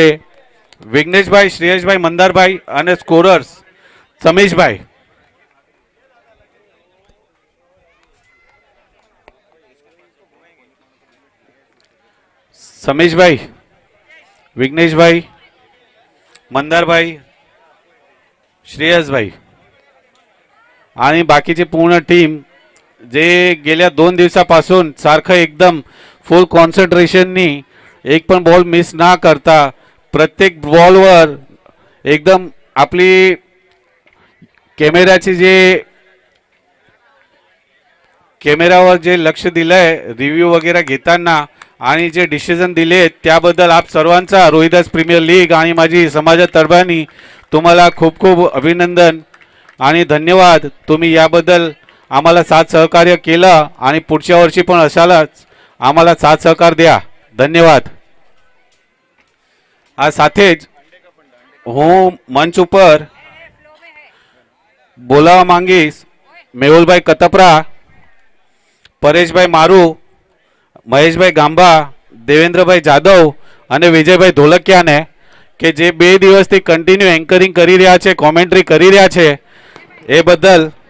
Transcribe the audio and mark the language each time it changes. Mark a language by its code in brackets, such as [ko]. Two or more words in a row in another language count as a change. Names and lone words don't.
[gu] વિઘ્નેશભાઈ, શ્રેયસભાઈ, મંદારભાઈ અને સ્કોરર્સ સમીશભાઈ. સમીશભાઈ, વિઘ્નેશભાઈ, મંદારભાઈ, [mr] श्रेयसभाई आणि बाकीची पूर्ण टीम जे गेल्या 2 दिवसापासून सारखं एकदम फुल कॉन्सन्ट्रेशननी एक पण बॉल मिस ना करता प्रत्येक बॉलवर एकदम आपली कॅमेराची जे कॅमेरावर जे लक्ष दिलंय रिव्ह्यू वगैरे घेताना आणि जे डिसिजन दिले त्याबद्दल आप सर्वांचा रोहिदास प्रीमियर लीग आणि माझी समाजातर्फाने तुम्हाला खूप खूप अभिनंदन आणि धन्यवाद. तुम्ही याबद्दल आम्हाला साथ सहकार्य केलं आणि पुढच्या वर्षी पण अशालाच आम्हाला साथ सहकार द्या. [gu] ધન્યવાદ. આ સાથે જ હું મંચ ઉપર બોલાવવા માંગીશ મેહુલભાઈ કતપરા, પરેશભાઈ મારુ, મહેશભાઈ ગાંભા, દેવેન્દ્રભાઈ જાદવ અને વિજયભાઈ ધોલકિયાને કે જે 2 દિવસથી કન્ટિન્યુ એન્કરિંગ કરી રહ્યા છે, કોમેન્ટ્રી કરી રહ્યા છે, એ બદલ